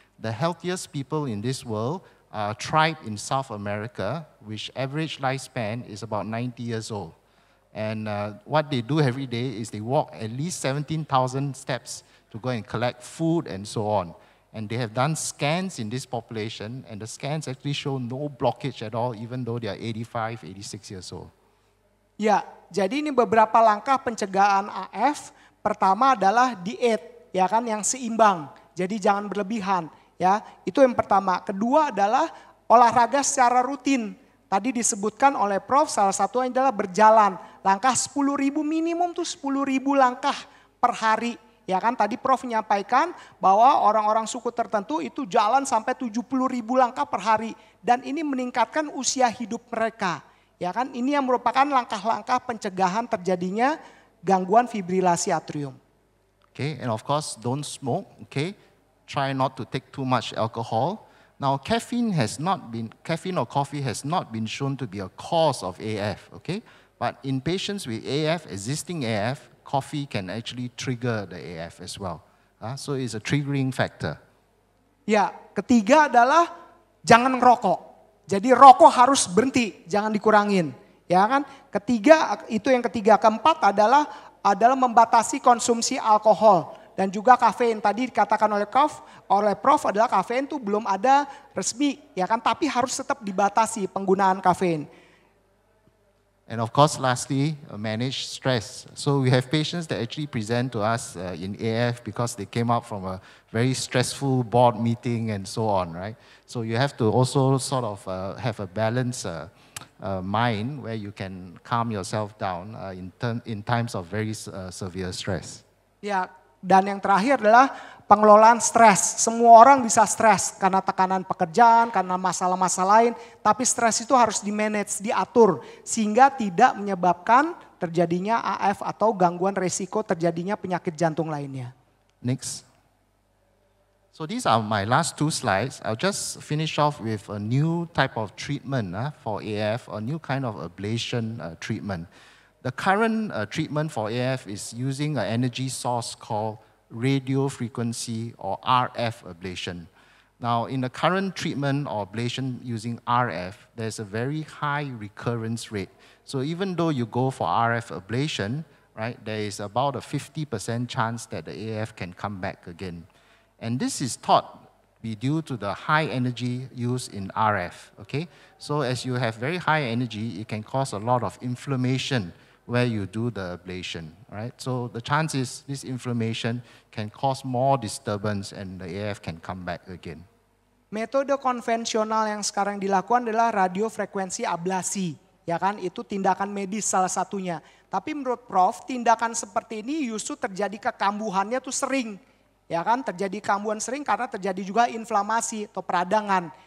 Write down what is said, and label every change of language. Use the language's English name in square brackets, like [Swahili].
[English] The healthiest people in this world are a tribe in South America, which average lifespan is about 90 years old. And what they do every day is they walk at least 17,000 steps to go and collect food and so on. And they have done scans in this population, and the scans actually show no blockage at all, even though they are 85, 86 years old. [Indonesian] Ya, jadi ini beberapa langkah pencegahan AF. Pertama adalah diet, ya kan, yang seimbang. Jadi jangan berlebihan, ya. Itu yang pertama. Kedua adalah olahraga secara rutin. Tadi disebutkan oleh Prof, salah satunya adalah berjalan. Langkah 10.000 minimum tuh 10.000 langkah per hari. Ya kan, tadi Prof menyampaikan bahwa orang-orang suku tertentu itu jalan sampai 70.000 langkah per hari. Dan ini meningkatkan usia hidup mereka. Ya kan, ini yang merupakan langkah-langkah pencegahan terjadinya gangguan fibrilasi atrium. [English] Okay, and of course don't smoke, okay? Try not to take too much alcohol. Now caffeine or coffee has not been shown to be a cause of AF, okay? But in patients with AF, existing AF, coffee can actually trigger the AF as well. So it's a triggering factor. [Indonesian] Ya, ketiga adalah jangan ngerokok. Jadi rokok harus berhenti, jangan dikurangin. Ya kan? Ketiga, itu yang ketiga. Keempat adalah membatasi konsumsi alkohol dan juga kafein. Tadi dikatakan oleh Prof adalah kafein itu belum ada resmi, ya kan? Tapi harus tetap dibatasi penggunaan kafein. [English] And of course, lastly, manage stress. So we have patients that actually present to us in AF because they came out from a very stressful board meeting and so on, right? So you have to also sort of have a balanced mind where you can calm yourself down in times of very severe stress. [Indonesian] Ya, dan yang terakhir adalah pengelolaan stres. Semua orang bisa stres karena tekanan pekerjaan, karena masalah-masalah lain. Tapi stres itu harus di-manage, diatur. Sehingga tidak menyebabkan terjadinya AF atau gangguan resiko terjadinya penyakit jantung lainnya. [English] Next. So these are my last two slides. I'll just finish off with a new type of treatment for AF, a new kind of ablation treatment. The current treatment for AF is using an energy source called radio frequency or RF ablation. Now, in the current treatment or ablation using RF, there's a very high recurrence rate. So even though you go for RF ablation, right, there is about a 50% chance that the AF can come back again. And this is thought to be due to the high energy used in RF, okay? So as you have very high energy, it can cause a lot of inflammation where you do the ablation, right? So the chance is this inflammation can cause more disturbance and the AF can come back again. [Indonesian] Metode konvensional yang sekarang dilakukan adalah radiofrekuensi ablasi, ya kan? Itu tindakan medis salah satunya. Tapi menurut Prof, tindakan seperti ini justru terjadi kekambuhannya tuh sering. Ya kan, terjadi kambuhan sering karena terjadi juga inflamasi atau peradangan.